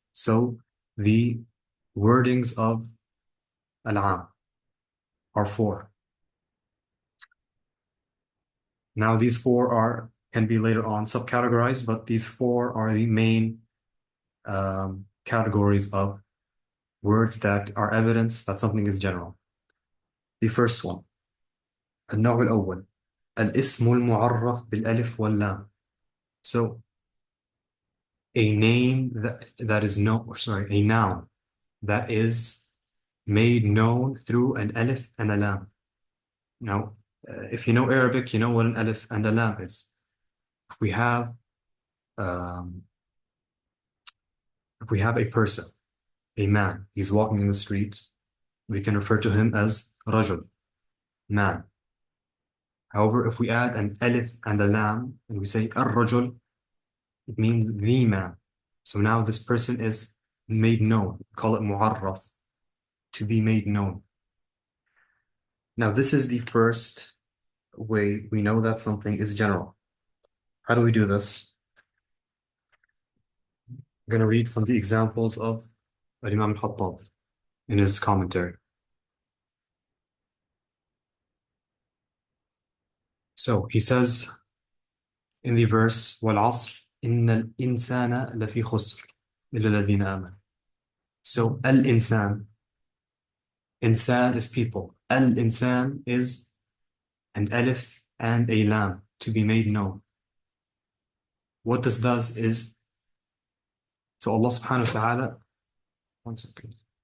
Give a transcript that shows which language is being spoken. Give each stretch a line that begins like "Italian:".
English: So the wordings of al-am are four. Now these four can be later on subcategorized, but these four are the main categories of words that are evidence that something is general. The first one,
Arabic: النوع الأول, الاسم المعرف بالألف واللام.
English: So a name that is a noun that is made known through an alif and a lam. Now, if you know Arabic, you know what an alif and a lam is. If we have a person, a man, he's walking in the street, we can refer to him as rajul, man. However, if we add an alif and a lam and we say ar-rajul, it means the man. So now this person is made known. We call it mu'arraf, to be made known. Now this is the first way we know that something is general. How do we do this? I'm going to read from the examples of Imam al-Khattab in his commentary. So he says in the verse,
Arabic: وَالْعَصْرِ إِنَّ الْإِنسَانَ لَفِي خُسْرٍ إِلَّا الَّذِينَ آمَنُوا.
English: So al-insan, insan is people. Al-insan is an alif and a lam, to be made known. What this does is, so Allah subhanahu wa ta'ala, one second.